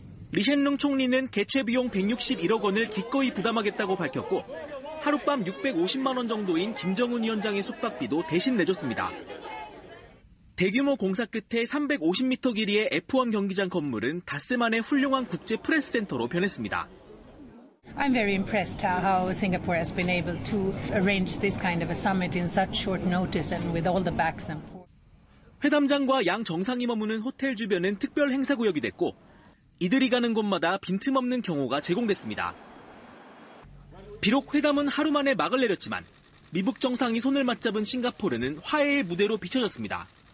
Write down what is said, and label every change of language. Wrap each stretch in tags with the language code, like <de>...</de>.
<ko>리셴룽 총리는 개최 비용 161억 원을 기꺼이 부담하겠다고 밝혔고 하룻밤 650만 원 정도인 김정은 위원장의 숙박비도 대신 내줬습니다. 대규모 공사 끝에 350m 길이의 F1 경기장 건물은 닷새 만에 훌륭한 국제 프레스센터로 변했습니다.</ko> <en>I'm very impressed how Singapore has been able to arrange this kind of a summit in such short notice and with all the backs and forth.</en> <ko>회담장과 양 정상이 머무는 호텔 주변은 특별 행사구역이 됐고 이들이 가는 곳마다 빈틈없는 경호가 제공됐습니다. 비록 회담은 하루 만에 막을 내렸지만 미북 정상이 손을 맞잡은 싱가포르는 화해의 무대로 비춰졌습니다.</ko>